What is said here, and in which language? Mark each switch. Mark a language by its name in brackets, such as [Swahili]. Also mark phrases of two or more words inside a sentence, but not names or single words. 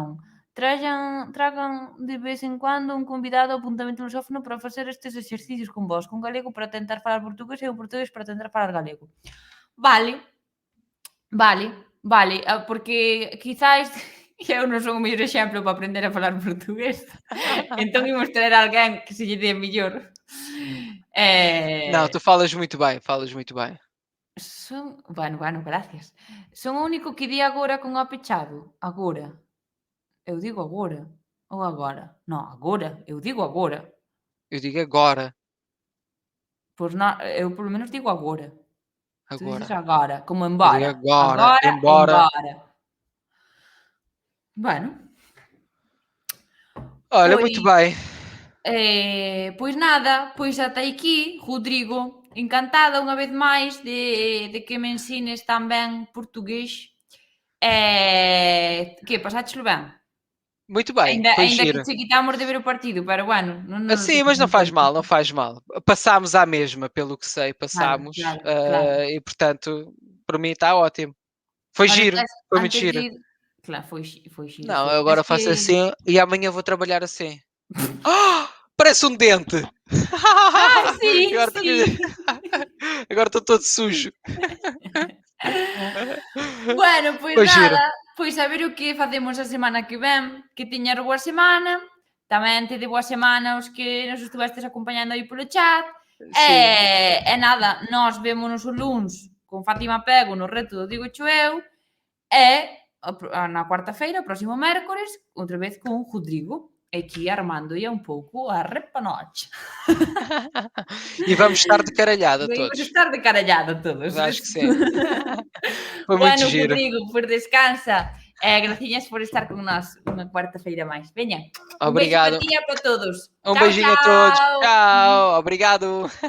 [Galician] Tragan de vez en cuando un convidado ao apuntamento lusófono para facer estes exercicios con vos, con galego para tentar falar portugués e un portugués para tentar falar galego. Vale, vale, porque quizais eu non son o mellor exemplo para aprender a falar portugués. Entón imos traer alguén que se lle dé mellor. [Portuguese] Não, tu falas muito bem, falas muito bem. [Galician] Bueno, gracias. Son o único que di agora con o pechado. [Portuguese] Agora. Eu digo agora. Ou agora. Non, agora. Eu digo agora. Eu digo agora. [Galician] Pois non, eu polo menos digo agora. Tu dices [Portuguese] Agora. [Galician] agora, como [Portuguese] Eu digo embora. agora. [Galician] Agora, [Portuguese] Embora. [Galician] embora. Bueno. [Portuguese] Olha, [Galician] Pois, [Portuguese] muito bem. [Galician] pois nada, pois ata aquí, Rodrigo, encantada unha vez máis de que me ensines tan ben portugués. Que, pasáchelo ben? [Portuguese] Muito bem. Foi [Galician] Aínda que [Portuguese] giro. [Galician] che quitamos de ver o partido, pero bueno, non nos [Portuguese] Sim, mas não faz mal, não faz mal. Passámos à mesma, pelo que sei, [Galician] Claro, [Portuguese] passámos. [Galician] claro. [Portuguese] E portanto, para mim está ótimo. Foi Olha, giro, [Galician] tes [Portuguese] foi muito [Galician] antes de [Portuguese] giro. [Galician] ir claro, foi giro, [Portuguese] Não, foi. eu [Galician] Tes agora que [Portuguese] faço assim e amanhã vou trabalhar assim. Ah, parece um dente! sim, Agora estou sim. agora estou todo sujo. [Galician] Bueno, pois [Portuguese] Foi giro. [Galician] nada, pois a ver o que facemos a semana que ven, que tiñas boa semana, tamén te de boa semana os que nos estuvestes acompañando aí polo chat, [Portuguese] Sim. [Galician] e nada, nós vémonos o luns con Fátima Pego no reto do Dígocho eu, e na cuarta-feira, o próximo mércores, outra vez con Rodrigo, aquí armándolle un pouco a repanocha. [Portuguese] E vamos estar de caralhada [Galician] Imos [Portuguese] todos. [Galician] estar de carallada todos. [Portuguese] Acho que sim. Foi muito [Galician] Bueno, [Portuguese] giro. [Galician] Rodrigo, pois descansa. Graciñas por estar con nós unha cuarta-feira máis. Veña, [Portuguese] un beijo para Obrigado. ti e para todos. Um [Galician] Chao, [Portuguese] beijinho a todos. [Galician] chao. [Portuguese] Tchau. Obrigado.